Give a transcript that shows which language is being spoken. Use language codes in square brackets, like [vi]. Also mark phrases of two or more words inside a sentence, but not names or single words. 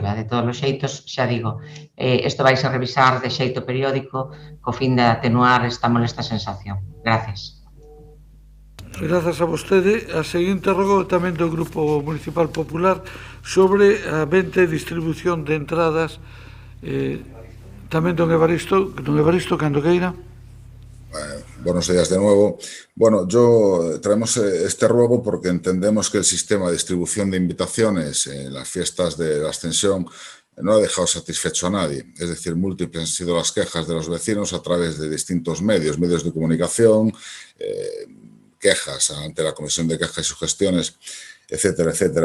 [gl] De todos os xeitos, xa digo, isto vai a revisar de xeito periódico co fin de atenuar esta molesta sensación. Gracias. Grazas a vostede. A seguinte rogo tamén do Grupo Municipal Popular sobre a venta e distribución de entradas. Tamén don Evaristo, cando queira. [es] Buenos días de nuevo. Bueno, traemos este ruego porque entendemos que el sistema de distribución de invitaciones en las fiestas de la Ascensión no ha dejado satisfecho a nadie. Es decir, múltiples han sido las quejas de los vecinos a través de distintos medios de comunicación, quejas ante la Comisión de Quejas y Sugestiones, etcétera, etcétera.